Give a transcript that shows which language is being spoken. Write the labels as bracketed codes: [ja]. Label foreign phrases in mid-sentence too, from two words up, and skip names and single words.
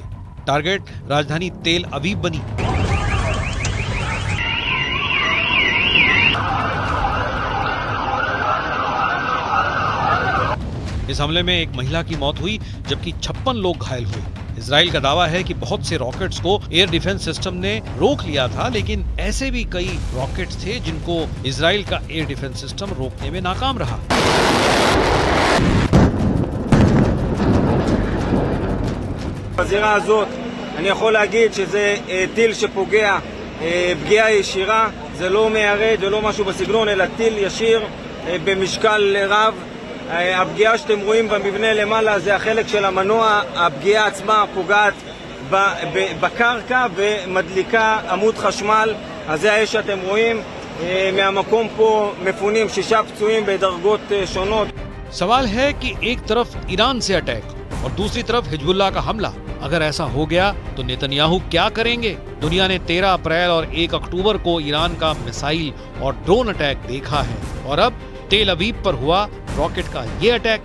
[hi] टारगेट राजधानी तेल अवीव बनी। इस हमले में एक महिला की मौत हुई जबकि 56 लोग घायल हुए। इजराइल का दावा है कि बहुत से रॉकेट्स को [en] air defense system [hi] ने रोक लिया था, लेकिन ऐसे भी कई रॉकेट्स थे जिनको इजराइल का [en] air defense system [hi] रोकने में नाकाम रहा। [he] בזירה הזאת אני יכול להגיד שזה טיל שפוגע פגיעה ישירה, זה לא מיירד ולא משהו בסגנון, אלא טיל ישיר במשקל רב. הפגיעה שאתם רואים במבנה למעלה זה החלק של המנוע. הפגיעה עצמה פוגעת בקרקע ומדליקה עמוד חשמל. אז זה האש שאתם רואים. מהמקום פה מפונים 6 פצועים בדרגות שונות. [hi] सवाल है कि एक तरफ ईरान से अटैक और दूसरी तरफ हिजबुल्लाह का हमला। अगर ऐसा हो गया तो नेतन्याहू क्या करेंगे? दुनिया ने 13 अप्रैल और 1 अक्टूबर को ईरान का मिसाइल और [en] drone attack [hi] देखा है और अब तेल अवीव पर हुआ रॉकेट का ये अटैक।